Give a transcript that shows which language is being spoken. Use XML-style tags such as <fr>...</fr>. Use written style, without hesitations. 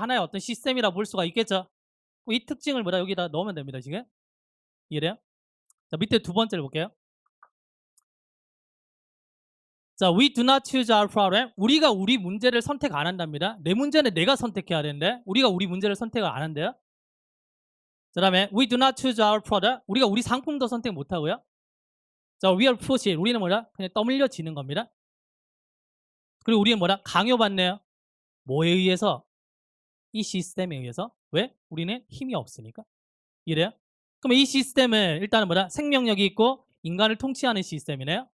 <ko>하나의 어떤 시스템이라 볼 수가 있겠죠. 이 특징을 뭐다? 여기다 넣으면 됩니다. 지금 이해돼요? 자, 밑에 두 번째를 볼게요. 자,</ko> <en>we do not choose our problem.</en> <ko>우리가 우리 문제를 선택 안 한답니다. 내 문제는 내가 선택해야 되는데 우리가 우리 문제를 선택을 안 한대요.</ko> <en>그 다음에 we do not choose our product.</en> <ko>우리가 우리 상품도 선택 못 하고요. 자,</ko> <en>we are pushed.</en> <ko>우리는 뭐라? 그냥 떠밀려지는 겁니다. 그리고 우리는 뭐라? 강요받네요. 뭐에 의해서? 이 시스템에 의해서. 왜? 우리는 힘이 없으니까. 이래요? 그럼 이 시스템은 일단은 뭐라? 생명력이 있고 인간을 통치하는 시스템이네요.</ko>